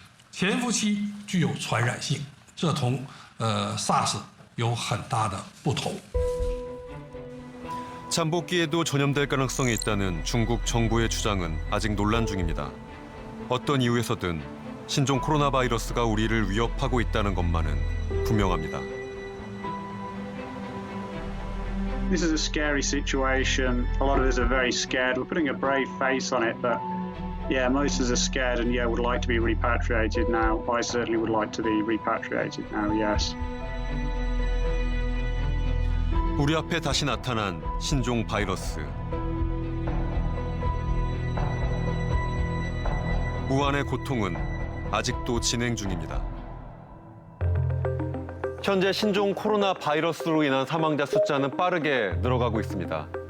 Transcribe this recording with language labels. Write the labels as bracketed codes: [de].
[zh] 潜伏期具有传染性，这同SARS 有很大的不同。 [ko] 잠복기에도 전염될 가능성이 있다는 중국 정부의 주장은 아직 논란 중입니다. 어떤 이유에서든 신종 코로나 바이러스가 우리를 위협하고 있다는 것만은 분명합니다. [en] This is a scary situation. A lot of us are very scared. We're putting a brave face on it, but yeah, most of us are scared and would like to be repatriated now. I certainly would like to be repatriated now, yes. [ko] 우리 앞에 다시 나타난 신종 바이러스. 우한의 고통은 아직도 진행 중입니다. 현재 신종 코로나 바이러스로 인한 사망자 숫자는 빠르게 늘어가고 있습니다.